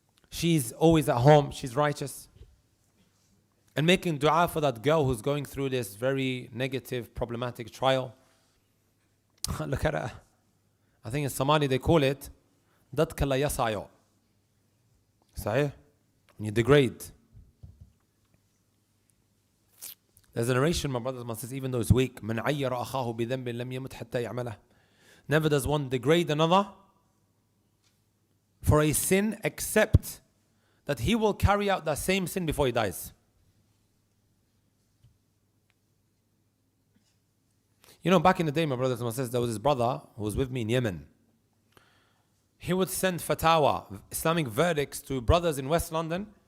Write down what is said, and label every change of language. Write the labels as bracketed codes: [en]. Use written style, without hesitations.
[en] She's always at home, she's righteous. And making dua for that girl who's going through this very negative, problematic trial. Look at her. I think in Somali they call it Datka la yasayo. Sahih? When you degrade. There's a narration, my brothers and my sisters, even though it's weak. [ar] من عير أخاه بذنب لم يمت حتى يعمله. [en] Never does one degrade another for a sin except that he will carry out that same sin before he dies. You know, back in the day, my brothers and my sisters, there was this brother who was with me in Yemen. He would send fatwa, Islamic verdicts, to brothers in West London.